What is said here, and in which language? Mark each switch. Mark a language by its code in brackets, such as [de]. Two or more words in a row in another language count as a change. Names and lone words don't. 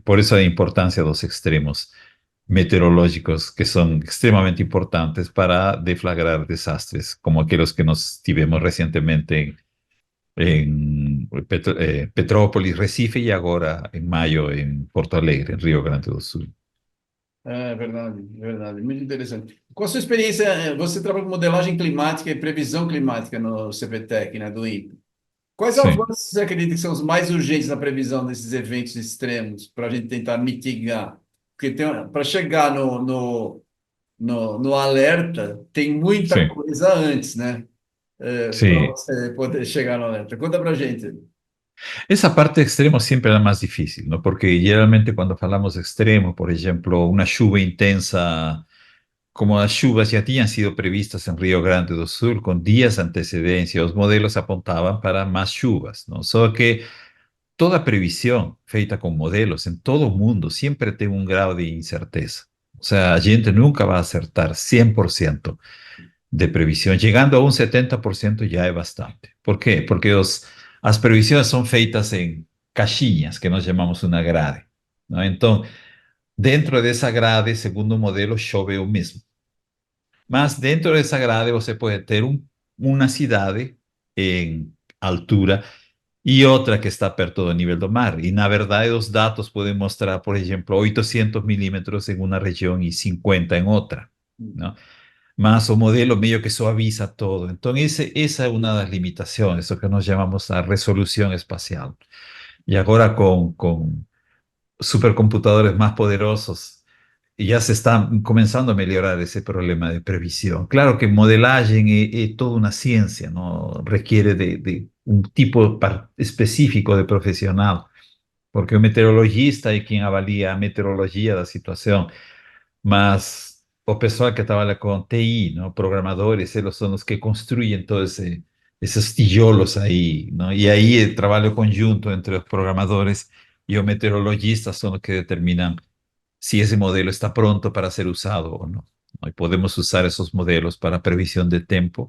[es] Por eso la importancia de los extremos meteorológicos que son extremadamente importantes para deflagrar desastres, como aquellos que [pt] nos tivemos [es] recientemente en Petrópolis, Recife y ahora en mayo en Porto Alegre, en Rio Grande do Sul. [pt] É verdade, é verdade. Muito interessante. Qual a sua experiência? Você trabalha com modelagem climática e previsão climática no CPTEC, né, do INPE. Quais [es] Sí. [pt] avanços você acredita que são os mais urgentes na previsão desses eventos extremos para a gente tentar mitigar? Porque para chegar no alerta, tem muita [es] Sí, [pt] coisa antes, né? Para [es] sí. [pt] você poder chegar no alerta. Conta para a gente. [es] Esa parte extremo siempre es la más difícil, ¿no? Porque generalmente cuando hablamos de extremo, por ejemplo, una lluvia intensa, como las lluvias ya habían sido previstas en Río Grande do Sul con días de antecedencia, los modelos apuntaban para más lluvias, ¿no? Solo que toda previsión feita con modelos en todo el mundo siempre tiene un grado de incerteza. O sea, [pt] a gente [es] nunca va a acertar 100% de previsión. Llegando a un 70% ya es bastante. ¿Por qué? Porque las previsiones son feitas en caixinhas, que nos llamamos una grade, ¿no? Entonces, dentro de esa grade, [pt] segundo o modelo, chove o mesmo. Mas dentro dessa grade você pode ter uma cidade em altura e outra que está perto do nível do mar. E, na verdade, os dados podem mostrar, por exemplo, 800 milímetros em uma região e 50 em outra, não? Mas o modelo meio que suaviza todo. Então, essa é uma das limitações, o que nós chamamos a resolução espacial. E agora com supercomputadores mais poderosos, [es] ya se está comenzando a mejorar ese problema de previsión. Claro que modelaje es toda una ciencia, ¿no? Requiere de un tipo específico de profesional, porque un meteorologista es quien avalía a meteorología da situación, [pt] mas o pessoal que [es] trabaja con TI, ¿no? Programadores, ellos son los que construyen todos esos tijolos ahí, ¿no? Y ahí el trabajo conjunto entre los programadores y los meteorologistas son los que determinan si ese modelo está pronto para ser usado o no, ¿no? Y podemos usar esos modelos para previsión de tiempo.